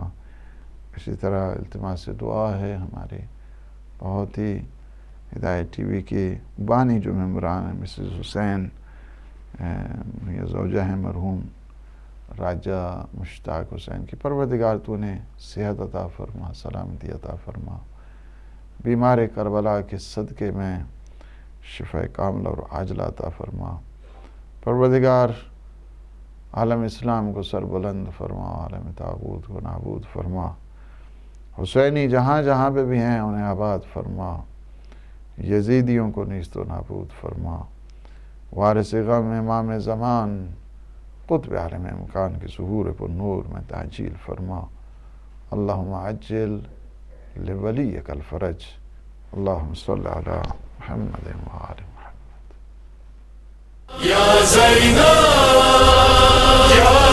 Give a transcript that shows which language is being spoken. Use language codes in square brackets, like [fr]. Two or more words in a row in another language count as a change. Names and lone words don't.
[ur] اسی طرح التماس دعا ہے ہمارے بہت ہی ہدایت ٹی وی کے بانی جو ممبران ہیں، مسز حسین، یہ زوجہ ہیں مرحوم راجہ مشتاق حسین کی، پروردگار تو انہیں صحت عطا فرما، سلامتی عطا فرما، بیمار کربلا کے صدقے میں شفا کاملہ اور عاجلہ عطا فرما۔ پروردگار عالم اسلام کو سربلند فرما، عالم طاغوت کو نابود فرما، حسینی جہاں جہاں پہ بھی ہیں انہیں آباد فرما، یزیدیوں کو نیست و نابود فرما، وارث غم امام زمان قطب عالم مکان کی ظہور پر نور میں تعجیل فرما۔ [ar] اللہم عجل لولیک الفرج، اللہم صلی علی محمد و آل محمد۔ یا زینب